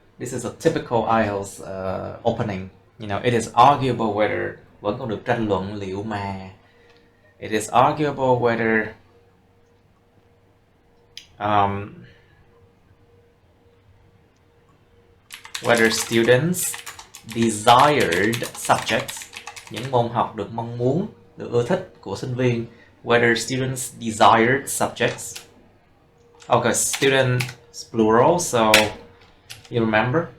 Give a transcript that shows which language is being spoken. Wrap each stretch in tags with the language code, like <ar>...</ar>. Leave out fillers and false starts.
<en>This is a typical IELTS opening. You know, it is arguable whether,</en> <vi>vẫn còn được tranh luận liệu mà.</vi> <en>It is arguable whether whether students desired subjects,</en> <vi>những môn học được mong muốn, được ưa thích của sinh viên.</vi> <en>Whether students desired subjects. Okay, student plural, so you remember?</en>